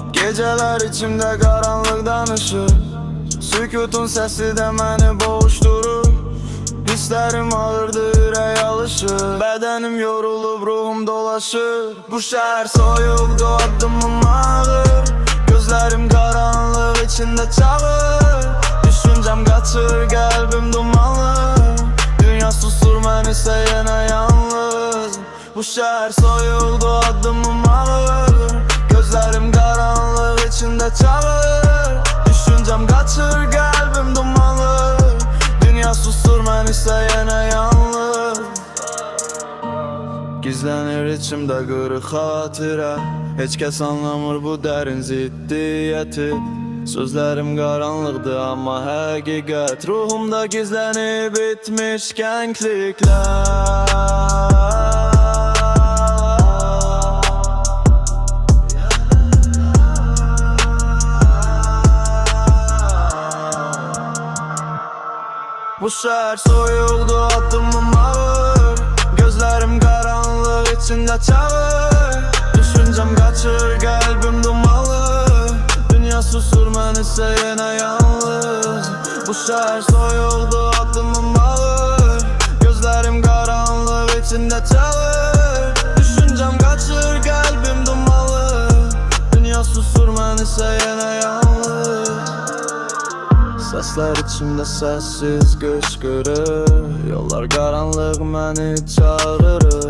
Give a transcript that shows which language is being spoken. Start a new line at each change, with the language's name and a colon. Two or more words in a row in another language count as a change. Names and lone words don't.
Turkish: Geceler içimde karanlık danışır, sükutun sesi de
Azerbaijani: məni boğuşturur.
Turkish: Hislerim ağırdı,
Azerbaijani: ürək alışır,
Turkish: bedenim yorulub, ruhum dolaşır.
Azerbaijani: Bu şəhər soyuldu, addımım ağır,
Turkish: gözlerim karanlık içinde çağır. Düşüncem kaçır, kalbim dumanlı,
Azerbaijani: dünya susur mənsə yenə yalnız. Bu şəhər soyuldu, addımım ağır,
Turkish: gözlerim karanlık içinde çağır. Düşüncem kaçır, kalbim dumanlı,
Azerbaijani: dünya susur mənsə yenə yalnız. Gizlenir içimde qırıq xatirə, heç kəs anlamır bu dərin ziddiyyəti. Sözlerim karanlıqdır amma həqiqət, ruhumda gizlənib bitmiş kəngliklər. Bu şəhər soyuldu, addımım ağır,
Turkish: gözlerim karanlık içinde çağır. Düşüncem kaçır, kalbim dumanlı,
Azerbaijani: dünya susur mənsə yenə yalnız. Bu şəhər soyuldu, addımım ağır,
Turkish: gözlerim karanlık içinde çağır. Düşüncem kaçır, kalbim dumanlı,
Azerbaijani: dünya susur mənsə yenə yalnız. Sesler içimde sessiz qışqırır, yollar karanlık məni çağırır.